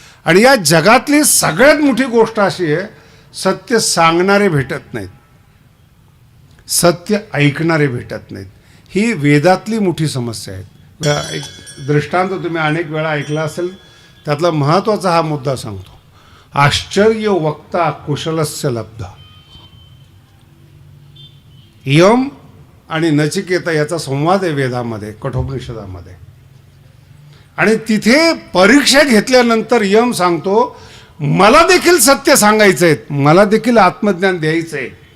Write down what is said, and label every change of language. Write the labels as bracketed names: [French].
[Marathi] आणि या जगातली सगळ्यात मोठी गोष्ट अशी आहे, सत्य सांगणारे भेटत नाहीत, सत्य ऐकणारे भेटत नाहीत. ही वेदातली मोठी समस्या आहे. एक दृष्टांत तुम्ही अनेक वेळा ऐकला असेल, त्यातला महत्त्वाचा हा मुद्दा सांगतो. [Sanskrit] आश्चर्य वक्ता कुशलस्य लब्धा. [Marathi] यम आणि नचिकेता याचा संवाद आहे वेदामध्ये, कठोपनिषदामध्ये. आणि तिथे परीक्षा घेतल्यानंतर यम सांगतो, मला देखील सत्य सांगायचं आहे, मला देखील आत्मज्ञान द्यायचं आहे.